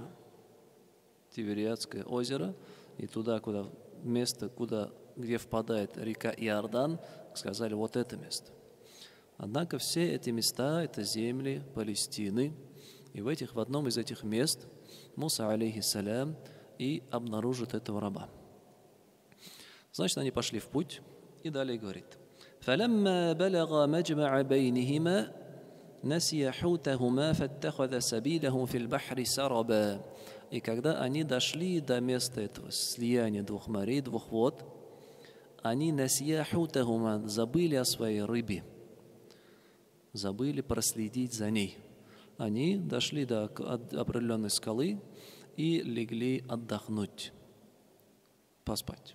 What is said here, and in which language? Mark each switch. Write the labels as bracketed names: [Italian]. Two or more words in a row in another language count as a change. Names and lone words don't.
[Russian] Тивериадское озеро, и туда, где впадает река Иордан, сказали, вот это место. Однако все эти места – это земли Палестины, и в одном из этих мест Муса, алейхиссалям, и обнаружит этого раба. Значит, они пошли в путь, и далее говорит: [Arabic] فَلَمَّا بَلَغَ مَجْمَعَ بَيْنِهِمَا نَسِيَ حُوتَهُمَا فَاتَّخَذَ سَبِيلَهُ فِي الْبَحْرِ سَرَبًا. [Russian] И когда они дошли до места этого слияния двух морей, двух вод, они [Arabic] نسيا حوتهما, [Russian] забыли о своей рыбе, забыли проследить за ней. Они дошли до определенной скалы и легли отдохнуть, поспать.